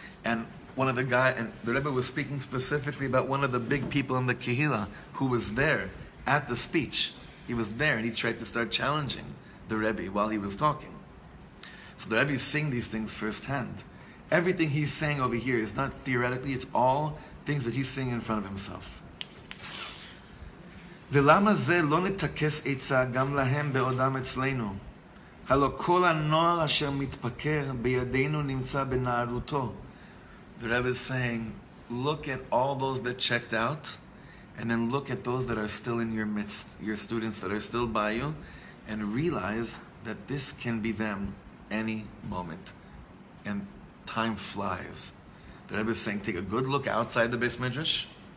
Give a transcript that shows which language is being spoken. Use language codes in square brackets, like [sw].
[en] And one of the guys, and the Rebbe was speaking specifically about one of the big people in the Kehillah who was there at the speech. He was there and he tried to start challenging the Rebbe while he was talking. So the Rebbe is seeing these things firsthand. Everything he's saying over here is not theoretically, it's all things that he's seeing in front of himself. [he] ולמה זה לא נתקס עצה גם להם בעודם אצלנו? הלא כל הנוער אשר מתפקר בידינו נמצא בנערותו. [en] The Rebbe is saying, look at all those that checked out, and then look at those that are still in your midst, your students that are still by you, and realize that this can be them any moment. And time flies. The Rebbe is saying, take a good look outside the Beis Midrash.